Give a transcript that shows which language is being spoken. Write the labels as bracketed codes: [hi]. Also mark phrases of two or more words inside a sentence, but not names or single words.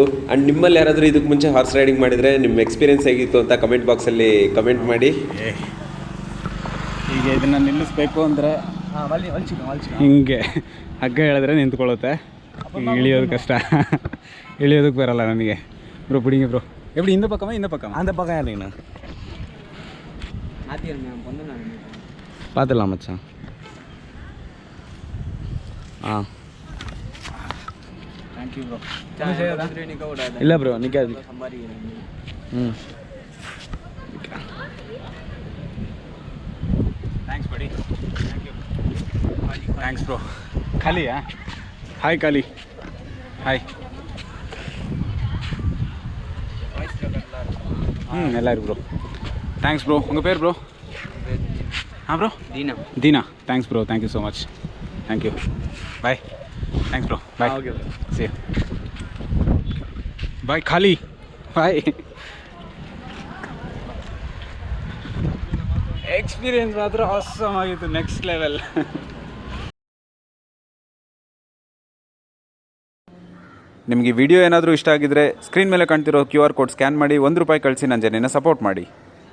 [kn] ಆ್ಯಂಡ್ ನಿಮ್ಮಲ್ಲಿ ಯಾರಾದರೂ ಇದಕ್ಕೆ ಮುಂಚೆ [en] horse riding [kn] ಮಾಡಿದರೆ ನಿಮ್ಮ ಎಕ್ಸ್ಪೀರಿಯನ್ಸ್ ಹೇಗಿತ್ತು ಅಂತ ಕಮೆಂಟ್ ಬಾಕ್ಸಲ್ಲಿ ಕಮೆಂಟ್ ಮಾಡಿ. ಈಗ ಇದನ್ನು ನಿಲ್ಲಿಸ್ಬೇಕು ಅಂದರೆ ಹಿಂಗೆ ಹಗ್ಗ ಹೇಳಿದ್ರೆ ನಿಂತ್ಕೊಳ್ಳುತ್ತೆ. ಈಗ ಇಳಿಯೋದು ಕಷ್ಟ, ಇಳಿಯೋದಕ್ಕೆ ಬರಲ್ಲ ನನಗೆ. ಬ್ರೋ ಬಿಡಿಂಗೆ ಬ್ರೋ [ta] எப்படி இந்த பக்கமா இந்த பக்கமா? அந்த பக்கம் யாருங்கண்ணா பார்த்துடலாம் மச்சான். ஆ [en] thank you bro. [ta] இல்லை ப்ரோ நிற்காது. ம் [en] thanks buddy. thanks bro. Khaliya? hi Khali. hi. [ta] எல்லாரும் ப்ரோ. [en] thanks bro. [ta] உங்கள் பேர் ப்ரோ? ப்ரோ தீனா. [en] thanks bro. thank you so much. thank you. bye. thanks bro. bye. okay bro. See you. bye Khali. bye. [kn] ಎಕ್ಸ್ಪೀರಿಯನ್ಸ್ ಮಾತ್ರ ಆಸಮ್ ಆಗಿತ್ತು, [en] next level. [kn] ನಿಮಗೆ ವಿಡಿಯೋ ಏನಾದರೂ ಇಷ್ಟ ಆಗಿದ್ರೆ ಸ್ಕ್ರೀನ್ ಮೇಲೆ ಕಾಣ್ತಿರೋ [en] QR code scan [kn] ಮಾಡಿ ₹1 ಕಳಿಸಿ ನನ್ನ ಜರ್ನಿನ ಸಪೋರ್ಟ್ ಮಾಡಿ.